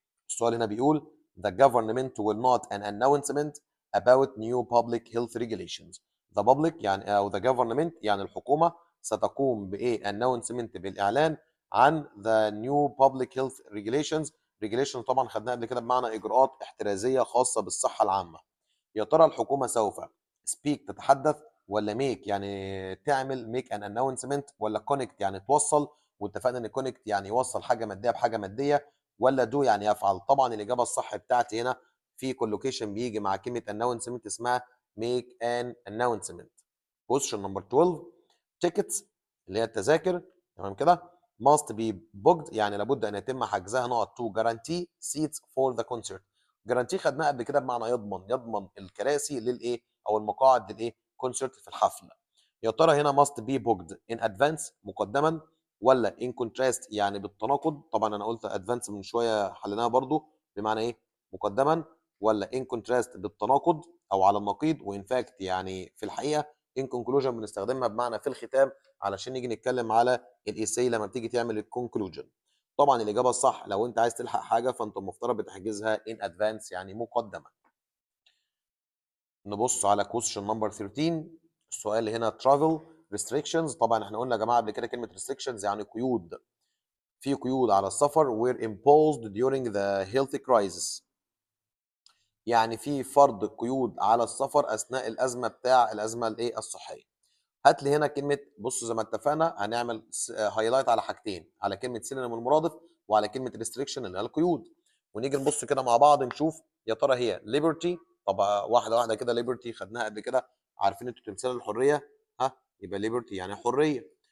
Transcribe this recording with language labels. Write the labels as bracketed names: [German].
[Arabic] السؤال هنا بيقول [English] the government will not an announcement about new public health regulations. the public يعني او the government يعني [Arabic] الحكومة ستقوم بإيه؟ [English] announcement [Arabic] بالإعلان عن [English] the new public health regulations. [Arabic] regulation طبعا خدناها قبل كده بمعنى إجراءات احترازية خاصة بالصحة العامة. يا ترى الحكومة سوف speak تتحدث، ولا make يعني تعمل [English] make an announcement، [Arabic] ولا connect يعني توصل، واتفقنا ان connect يعني يوصل حاجة مادية بحاجة مادية، ولا do يعني يفعل. طبعا الإجابة الصح بتاعتي هنا في collocation بيجي مع كلمة announcement اسمها [English] make an announcement. question number 12. [Arabic] tickets اللي هي التذاكر. تمام كده. [English] must be booked [Arabic] يعني لابد ان يتم حجزها نقط [English] to guarantee seats for the concert. [Arabic] guarantee خدناها قبل كده بمعنى يضمن الكراسي للايه او المقاعد للايه كونسرت في الحفل. يا ترى هنا [English] must be booked in advance [Arabic] مقدما ولا [English] in contrast [Arabic] يعني بالتناقض؟ طبعا انا قلت advance من شويه حليناها برضو بمعنى ايه مقدما، ولا in contrast بالتناقض او على النقيض، وان فاكت يعني في الحقيقه [English] in conclusion [Arabic] بنستخدمها بمعنى في الختام علشان نيجي نتكلم على الايساي لما بتيجي تعمل الكونكلوجن. طبعا الاجابه الصح لو انت عايز تلحق حاجه فانت المفترض بتحجزها [English] in advance [Arabic] يعني مقدما. نبص على [English] question number 13. [Arabic] السؤال هنا [English] travel restrictions. [Arabic] طبعا احنا قلنا يا جماعه قبل كده كلمه restrictions يعني قيود. في قيود على السفر [English] were imposed during the health crisis. [Arabic] يعني في فرض قيود على السفر اثناء الازمه الايه الصحيه. هات لي هنا كلمه، بص زي ما اتفقنا هنعمل هايلايت على حاجتين، على كلمه سينونيم المرادف وعلى كلمه ريستريكشن اللي هي القيود. ونيجي نبص كده مع بعض نشوف يا ترى هي ليبرتي. طب واحده واحده كده، ليبرتي خدناها قبل كده، عارفين انتوا تمثال الحريه، ها يبقى ليبرتي يعني حريه.